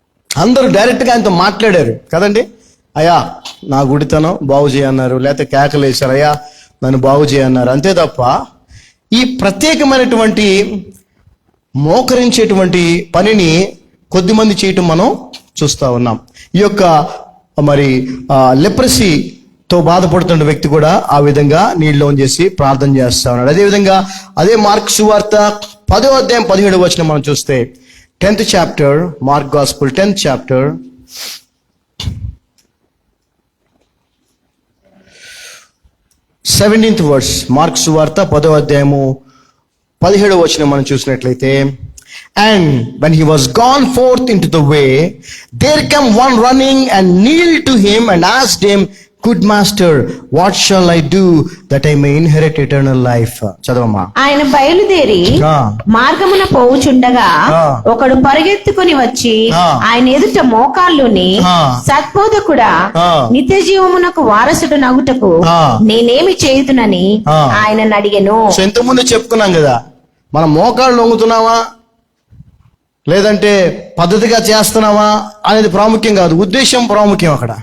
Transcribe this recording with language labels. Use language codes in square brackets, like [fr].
[te] అందరూ డైరెక్ట్గా ఆయనతో మాట్లాడారు కదండి. అయ్యా నా గుడితనం బాగు చేయన్నారు, లేకపోతే కేకలు వేశారు, అయ్యా నన్ను బాగు చేయన్నారు, అంతే తప్ప ఈ ప్రత్యేకమైనటువంటి మోకరించేటువంటి పనిని కొద్దిమంది చేయటం మనం చూస్తూ ఉన్నాం. ఈ యొక్క మరి లెప్రసీ తో బాధపడుతున్న వ్యక్తి కూడా ఆ విధంగా నీళ్ళు ఆన్ చేసి ప్రార్థన చేస్తా ఉన్నాడు. అదేవిధంగా అదే మార్క్ సువార్త 10వ అధ్యాయం 17వ వచనం మనం చూస్తే [en] 10th chapter, Mark gospel 10th chapter [te] 17th verse, mark సువార్త 10వ అధ్యాయము 17వ వచనం మనం చూసినట్లయితే, [en] and when he was gone forth into the way, there came one running and kneeled to him and asked him, good master, what shall I do that I may inherit eternal life? [te] చదవమ్మా. ఆయన బయలుదేరి మార్గమున పోవుచుండగా ఒకడు పరిగెత్తుకుని వచ్చి ఆయన ఎదుట మోకాళ్ళుని, సద్బోధకుడా, నిత్య జీవమునకు వారసుడు నగుటకు నేనేమి చేయుదునని ఆయనను అడిగెను. సో ఇంతకుముందు చెప్పుకున్నాం కదా, మనం మోకాళ్ళు లొంగుతున్నావా లేదంటే పద్ధతిగా చేస్తున్నావా అనేది ప్రాముఖ్యం కాదు, ఉద్దేశం ప్రాముఖ్యం.